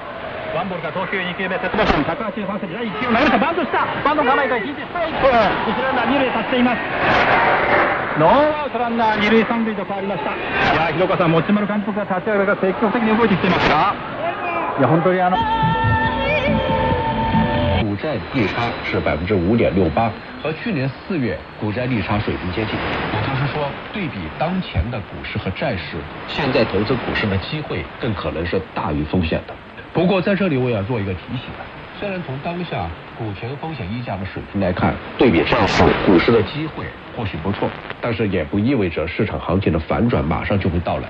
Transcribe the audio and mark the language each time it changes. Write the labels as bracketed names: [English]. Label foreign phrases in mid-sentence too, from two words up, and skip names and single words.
[Japanese] ワンボールから投球2球目、セットモーション183センチ、第1球を投げた、バントした。バント構えから引いてストライク。一ランナー2塁へ立っています。ノーアウトランナー2塁3塁と変わりました。いや、広岡さん、持丸監督が立ち上がりから積極的に動いてきていますが、いや、本当に [Chinese] 股债利差是5.68%，和去年4月股债利差水平接近。也就是说，对比当前的股市和债市，现在投资股市的机会更可能是大于风险的。不过在这里我也要做一个提醒，虽然从当下股权风险溢价的水平来看，对比债市股市的机会或许不错，但是也不意味着市场行情的反转马上就会到来。